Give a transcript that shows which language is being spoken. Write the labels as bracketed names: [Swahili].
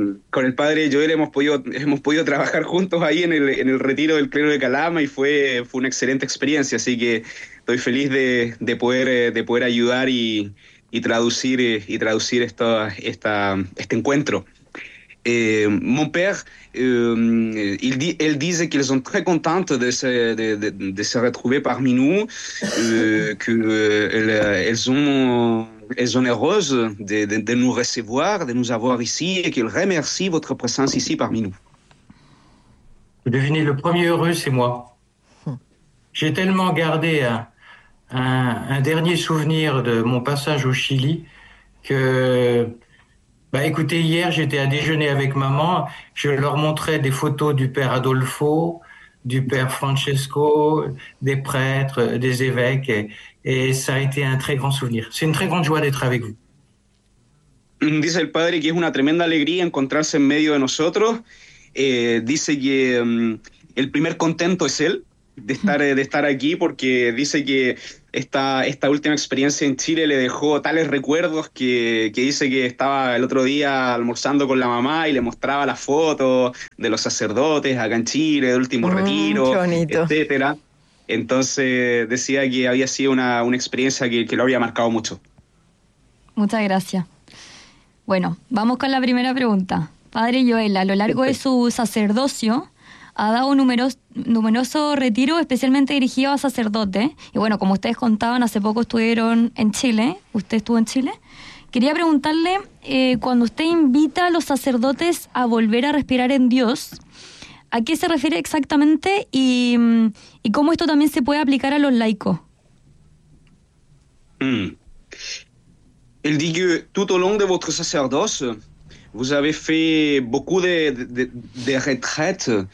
[Spanish] Con el padre Joël hemos podido trabajar juntos ahí en el retiro del clero de Calama y fue una excelente experiencia, así que estoy feliz de poder ayudar y traducir este encuentro. [French] Mon père, elle disait qu'ils sont très contentes de se retrouver parmi nous, qu'elles sont heureuses de nous recevoir, de nous avoir ici, et qu'elles remercient votre présence ici parmi nous. Devinez, le premier heureux, c'est moi. J'ai tellement gardé un dernier souvenir de mon passage au Chili que... Bah écoutez, hier j'étais à déjeuner avec maman, je leur montrais des photos du père Adolfo, du père Francesco, des prêtres, des évêques, et ça a été un très grand souvenir. C'est une très grande joie d'être avec vous. [Spanish] Dice el padre que es una tremenda alegría encontrarse en medio de nosotros. Dice que el primer contento es él de estar aquí, porque dice que esta última experiencia en Chile le dejó tales recuerdos que dice que estaba el otro día almorzando con la mamá y le mostraba las fotos de los sacerdotes acá en Chile, del último retiro, etcétera. Entonces decía que había sido una experiencia que lo había marcado mucho. Muchas gracias. Bueno, vamos con la primera pregunta. Padre Joël, a lo largo de su sacerdocio ha dado numeroso retiro especialmente dirigido a sacerdotes. Y bueno, como ustedes contaban, hace poco estuvieron en Chile. Usted estuvo en Chile. Quería preguntarle, cuando usted invita a los sacerdotes a volver a respirar en Dios, ¿a qué se refiere exactamente y cómo esto también se puede aplicar a los laicos? Él dice, [French] tout au long de votre sacerdocio, vous avez fait beaucoup de retraites.